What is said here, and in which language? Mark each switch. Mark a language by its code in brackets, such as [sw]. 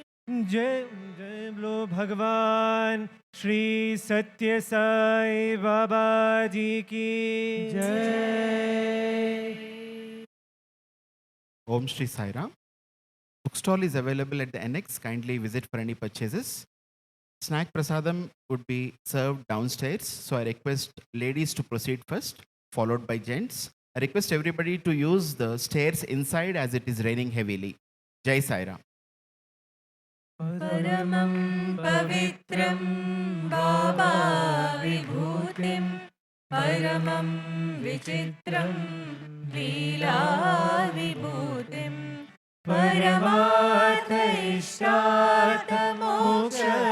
[hi] जय जय बोलो भगवान श्री सत्य साई बाबा जी की जय। [sa] Om Shri Sai Ram. [en] Bookstall is available at the annex. Kindly visit for any purchases. Snack prasadam would be served downstairs. So I request ladies to proceed first, followed by gents. I request everybody to use the stairs inside as it is raining heavily. [hi] Jai Sai Ram. [sa] परमं पवित्रं बाबा विभूतिं परमं विचित्रं लीला विभूतिं परमार्थ इष्टार्थ मोक्ष